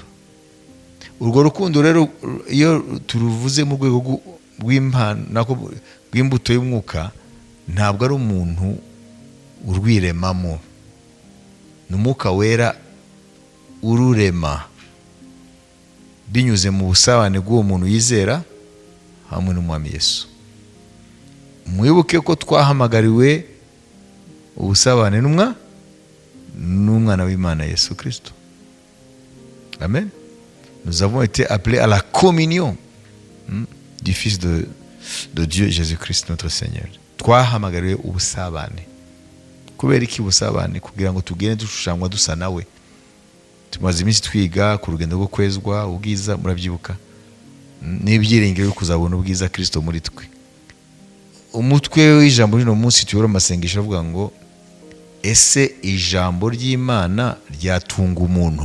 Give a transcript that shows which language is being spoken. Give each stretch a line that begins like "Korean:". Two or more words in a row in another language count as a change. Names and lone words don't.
Kinyarwanda: Urwo rukundo rero iyo turuvuze mu rwego rw'imbuto y'umwuka, ntabwo ari umuntu urwiremamo, ni Umwuka Wera ururema binyuze mu busabane bw'uwo muntu yizera hamwe n'Umwami Yesu. Mwibuke ko twahamagariwe ubusabane n'umwana w'Imana Yesu Kristo. Amen.
French: Nous avons été appelés à la communion du Fils de Dieu Jésus-Christ notre Seigneur.
Kinyarwanda: Twahamagariwe ubusabane. Kubera iki ubusabane? Kugira ngo tugende dushushanywa dusa nawe. Tumaze iminsi twiga ku rugendo rwo kwezwa ubwiza, murabyibuka, n'ibyiringiro byo kuzabona ubwiza Kristo muri twe. Umutwe w'ijambo rino munsi tuyora amasengesho avuga ngo ese ijambo ry'Imana ryatunga umuntu?